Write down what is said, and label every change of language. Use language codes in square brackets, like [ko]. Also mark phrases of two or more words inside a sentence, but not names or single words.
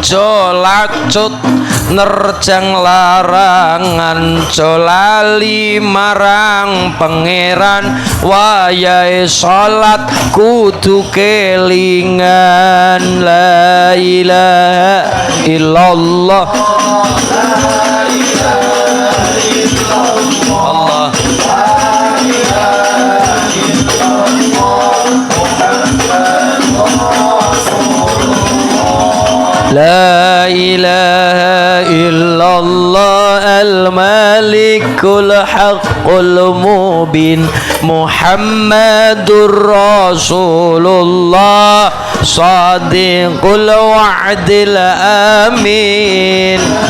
[jv] jolacut nerjang larangan jolali marang pangeran wayahe salat kudu kelingan [ar] لا إله إلا الله الله لا إله إلا الله الملك الحق المبين محمد رسول الله صادق الوعد الأمين